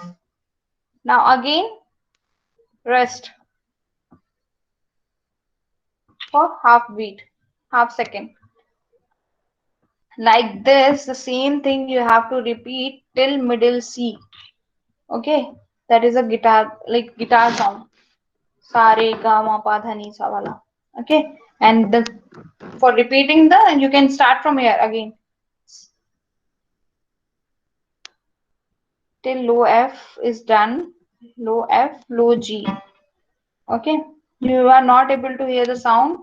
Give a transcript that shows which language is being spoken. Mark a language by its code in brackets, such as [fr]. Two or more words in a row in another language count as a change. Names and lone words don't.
[en] Now again rest for half beat, half second. Like this, the same thing you have to repeat till middle C. Okay, that is a guitar, like guitar sound. [hi] Sa re ga ma pa dha ni sa wala. [en] Okay, and for repeating you can start from here again till low F is done. Low F, low G. Okay, you are not able to hear the sound.